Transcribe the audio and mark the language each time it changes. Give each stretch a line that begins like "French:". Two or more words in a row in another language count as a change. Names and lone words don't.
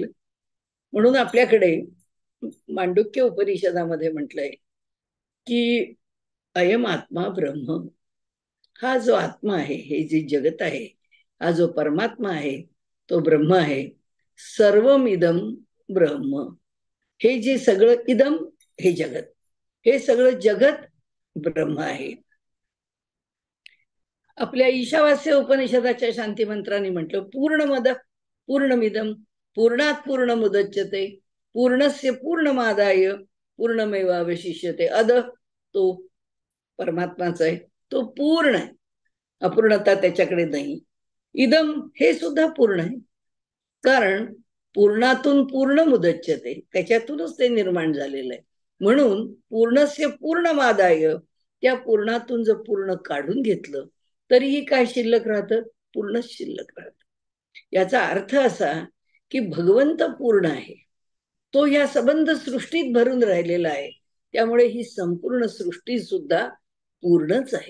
Marathi: म्हणून आपल्याकडे मांडुक्य उपनिषदामध्ये म्हटलंय की
Sanskrit: अयम आत्मा ब्रह्म,
Marathi: हा जो आत्मा आहे, हे जे जगत आहे, हा जो परमात्मा आहे तो ब्रह्म आहे.
Sanskrit: सर्वमिदम ब्रह्म,
Marathi: हे जे सगळं इदम हे जगत, हे सगळं जगत ब्रह्म आहे. आपल्या ईशावास्य उपनिषदाच्या शांती मंत्राने म्हटलं
Sanskrit: पूर्णमद पूर्णमिदम पूर्णात पूर्णमुदच्यते पूर्णस्य पूर्णमादाय पूर्णमेवावशिष्यते.
Marathi: अद तो परमात्माचा आहे, तो पूर्ण आहे, अपूर्णता त्याच्याकडे नाही. इदम हे सुद्धा पूर्ण आहे, कारण पूर्णातून
Sanskrit: पूर्ण मुदच्यते,
Marathi: त्याच्यातूनच ते निर्माण झालेलं आहे.
Sanskrit: म्हणून पूर्णस्य पूर्णमादाय,
Marathi: त्या पूर्णातून जर पूर्ण काढून घेतलं तरीही काय शिल्लक राहतं? पूर्णच शिल्लक राहतं. याचा अर्थ असा की भगवंत पूर्ण आहे, तो या सबंध सृष्टीत भरून राहिलेला आहे. त्यामुळे ही संपूर्ण सृष्टी सुद्धा पूर्णच आहे.